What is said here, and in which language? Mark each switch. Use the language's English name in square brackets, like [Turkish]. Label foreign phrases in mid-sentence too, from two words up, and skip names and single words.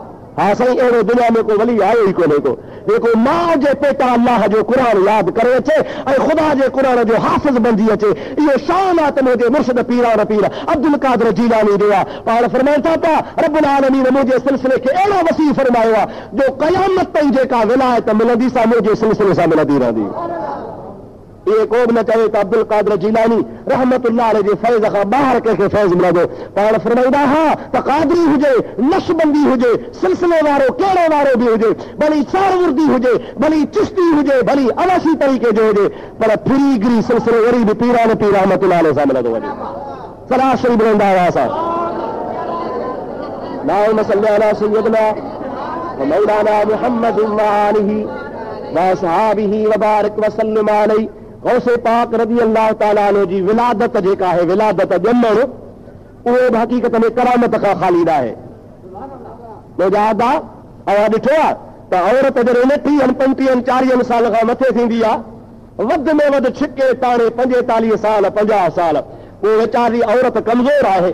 [Sindhi] हा साईं, अहिड़ो दुनिया में को वली आयो ई कोन्हे को जेको माउ जे पेट अल्लाह जो क़ुरान यादि करे अचे ऐं ख़ुदा जे क़ुरान जो हाफ़िज़ बणिजी अचे। इहो शान आहे त मुंहिंजे मुर्शिद पीरान पीर अब्दुल कादिर जीलानी जो आहे। पाण फरमाइनि था पिया रब्बुल आलमीन मुंहिंजे सिलसिले खे अहिड़ो वसी फरमायो आहे जो क़यामत ताईं जेका विलायत मिलंदी सा मुंहिंजे सिलसिले सां मिलंदी रहंदी। ये को भी न चवे तो अब्दुल कादिर जिलानी [Arabic] رحمة الله عليه [Sindhi] फैज़ खां ॿाहिरि कंहिंखे फैज़ मिलंदो। पाण फरमाईंदा हा त क़ादरी हुजे, नक्शबंदी हुजे, सिलसिले वारो कहिड़े वारो बि हुजे, भली सारवुर्दी हुजे, भली चिश्ती हुजे, भली अवासी तरीक़े जो हुजे, पर फिरीगिरी सिलसिलो वरी बि पीरान पीर [Arabic] رحمة الله عليه [Sindhi] सां मिलंदो वञे। सलाह शरीफ़ ॿुधंदा हुआ असां। [Arabic] اللهم صل على سيدنا ومولانا محمد وآله وأصحابه وبارك وسلم عليه. गौसे पाक رضي الله تعالى عنه जी विलादत जेका है, विलादत ॼमण, उहे हक़ीक़त में करामत खां ख़ाली न आहे। मुजाहिद अवां ॾिठो आहे त औरत जॾहिं 30, 35, 40 साल खां मथे थींदी आहे, वधि में वधि छिके ताणे 45 साल, 50 साल, उहो वीचारी औरत कमज़ोर आहे।